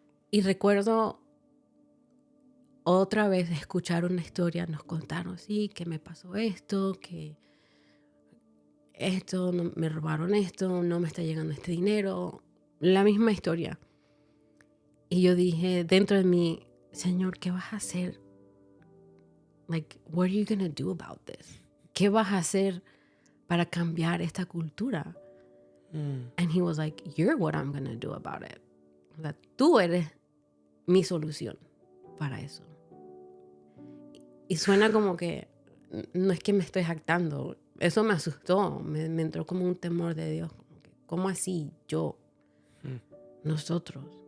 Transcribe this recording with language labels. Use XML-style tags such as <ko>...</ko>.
<es>Y recuerdo otra vez escuchar una historia, nos contaron, sí, que me pasó esto, que esto, me robaron esto, no me está llegando este dinero, la misma historia. Y yo dije dentro de mí, Señor, ¿qué vas a hacer?</es> <en>Like, what are you gonna do about this?</en> <es>¿Qué vas a hacer para cambiar esta cultura?</es> <en>And he was like, you're what I'm gonna do about it.</en> <es>O sea, tú eres mi solución para eso. Y suena como que no es que me estoy jactando. Eso me asustó. Me entró como un temor de Dios. Como que, ¿cómo así? Yo, nosotros.</es>